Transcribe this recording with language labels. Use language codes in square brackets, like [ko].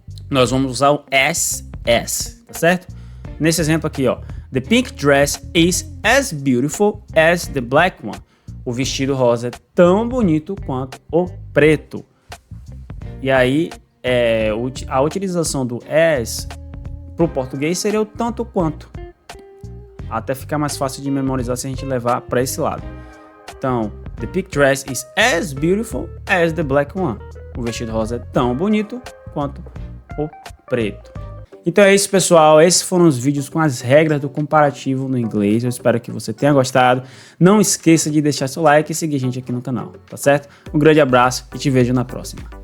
[pt] Nós vamos usar o as, tá certo? Nesse exemplo aqui, ó, [en] the pink dress is as beautiful as the black one. [pt] O vestido rosa é tão bonito quanto o preto. E aí, a utilização do as para o português seria o tanto quanto. Até ficar mais fácil de memorizar se a gente levar para esse lado. Então, [en] the pink dress is as beautiful as the black one. [pt] O vestido rosa é tão bonito quanto o preto. Então é isso, pessoal. Esses foram os vídeos com as regras do comparativo no inglês. Eu espero que você tenha gostado. Não esqueça de deixar seu like e seguir a gente aqui no canal, tá certo? Um grande abraço e te vejo na próxima.